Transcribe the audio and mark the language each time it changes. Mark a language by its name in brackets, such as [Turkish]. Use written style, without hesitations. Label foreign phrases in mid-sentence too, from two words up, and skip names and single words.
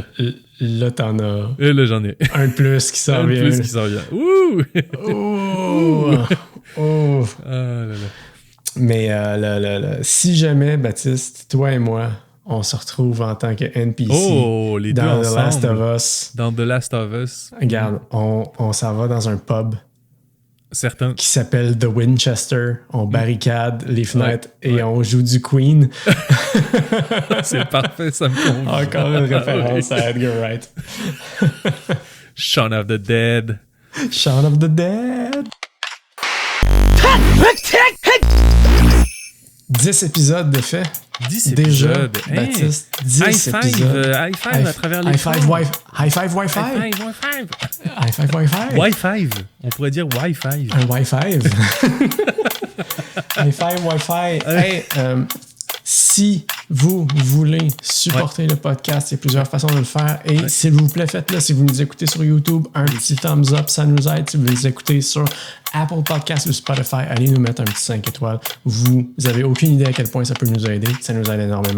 [French] Là, t'en as. Et là, j'en ai. Un de plus qui s'en vient. Ouh! Oh! Ah là là. Mais si jamais, Baptiste, toi et moi, on se retrouve en tant que NPC les dans deux The Last of Us. Dans The Last of Us. Regarde, on s'en va dans un pub. Certains. Qui s'appelle The Winchester. On barricade les fenêtres et on joue du Queen. C'est parfait, ça me convient. Encore une référence à Edgar Wright. Shaun of the Dead. Shaun of the Dead. 10 épisodes de fait. 10 déjà, épisodes. Baptiste. 10 épisodes. [English] High five [French] à travers les [English] High five Wi-Fi. High five Wi-Fi. Wi-Fi. [French] On pourrait dire Wi-Fi. [English] Un Wi-Fi. High five Wi-Fi. [French] Hey, si vous voulez supporter le podcast, il y a plusieurs façons de le faire. Et s'il vous plaît, faites-le. Si vous nous écoutez sur YouTube, un petit [English] thumbs up, [French] ça nous aide. Si vous nous écoutez sur Apple Podcasts ou Spotify, allez nous mettre un petit 5 étoiles. Vous avez aucune idée à quel point ça peut nous aider. Ça nous aide énormément.